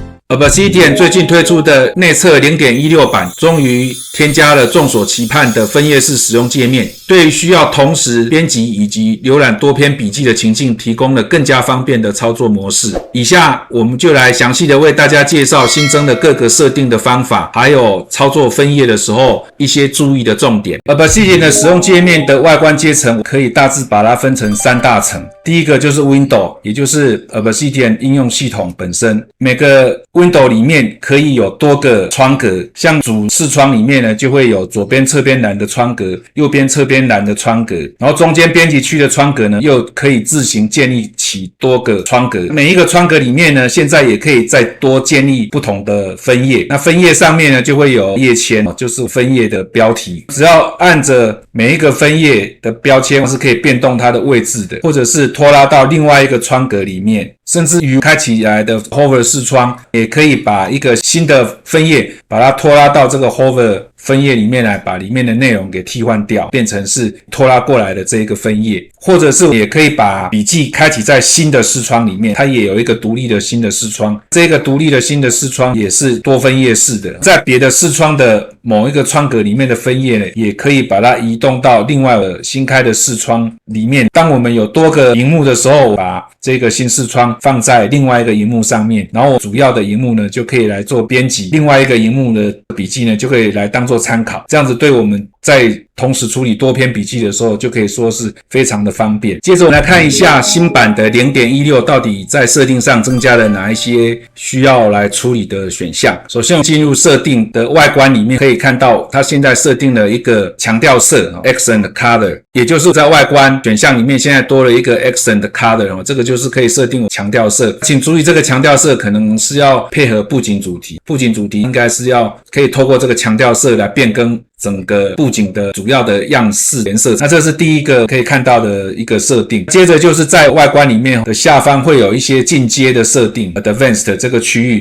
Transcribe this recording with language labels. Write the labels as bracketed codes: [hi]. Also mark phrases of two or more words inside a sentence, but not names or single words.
[zh] Obsidian 最近推出的內測 0.16 版終於添加了眾所期盼的分頁式使用界面，對於需要同時編輯以及瀏覽多篇筆記的情境提供了更加方便的操作模式。以下我們就來詳細的為大家介紹新增的各個設定的方法，還有操作分頁的時候一些注意的重點。Obsidian 的使用界面的外觀階層可以大致把它分成3大層。第一個就是 Window， 也就是 Obsidian 應用系統本身。每個 Window 裡面可以有多個窗格，像主視窗裡面呢，就會有左邊側邊欄的窗格，右邊側邊欄的窗格，然後中間編輯區的窗格呢，又可以自行建立起多個窗格。每一個窗格裡面呢，現在也可以再多建立不同的分頁。那分頁上面呢，就會有頁籤，就是分頁的標題。只要按着每一個分頁的標籤是可以變動它的位置的，或者是拖拉到另外一個窗格裡面，甚至於開起來的 Hover 視窗也可以把一個新的分頁把它拖拉到这個 Hover 分頁裡面來，把裡面的內容給替換掉，變成是拖拉過來的這個分頁。或者是也可以把筆記開啟在新的視窗裡面，它也有一個獨立的新的視窗，這個獨立的新的視窗也是多分頁式的，在別的視窗的某一個窗格裡面的分頁呢，也可以把它移動到另外的新開的視窗裡面。當我們有多個螢幕的時候，把這個新視窗放在另外一個螢幕上面，然後主要的螢幕呢就可以來做編輯，另外一個螢幕的筆記呢就可以來當做參考，這樣子對我們在同時處理多篇筆記的時候就可以說是非常的方便。接着我们來看一下新版的 0.16 到底在設定上增加了哪一些需要來處理的選項。首先我們進入設定的外觀裡面，可以看到它現在設定了一個強調色 [en] Accent Color， [zh] 也就是在外觀選項裡面現在多了一個 [en] Accent Color， [zh] 這個就是可以設定強調色。請注意這個強調色可能是要配合布景主題，布景主題應該是要可以透過這個強調色來變更整個布景的主要的樣式顏色。那這是第一個可以看到的一個設定。接着就是在外觀裡面的下方會有一些進階的設定 Advanced 這個區域。